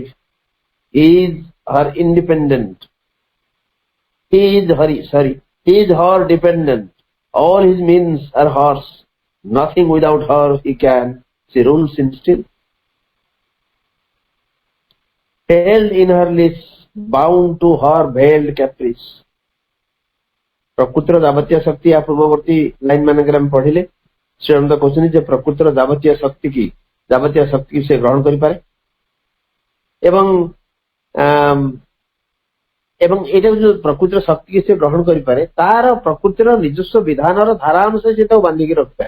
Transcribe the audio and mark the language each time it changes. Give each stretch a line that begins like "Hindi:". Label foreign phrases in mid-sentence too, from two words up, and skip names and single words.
English: He is her independent. He is her dependent. All his means are hers. Nothing without her he can. She rules him still. Held in her lists, bound to her veiled caprice.
Odia: ପ୍ରକୃତିର ଯାବତୀୟ ଶକ୍ତି ଆ ପୂର୍ବବର୍ତ୍ତୀ ଲାଇନ ମାନଙ୍କରେ ଆମେ ପଢିଲେ ଶ୍ରୀଅନନ୍ତ କହୁଛନ୍ତି ଯେ ପ୍ରକୃତିର ଯାବତୀୟ ଶକ୍ତି ସେ ଗ୍ରହଣ କରିପାରେ ଏବଂ ଏଇଟା ଯୋଉ ପ୍ରକୃତିର ଶକ୍ତି ସେ ଗ୍ରହଣ କରିପାରେ, ତାର ପ୍ରକୃତିର ନିଜସ୍ୱ ବିଧାନର ଧାରା ଅନୁସାରେ ସେ ତାକୁ ବାନ୍ଧିକି ରଖିପାରେ।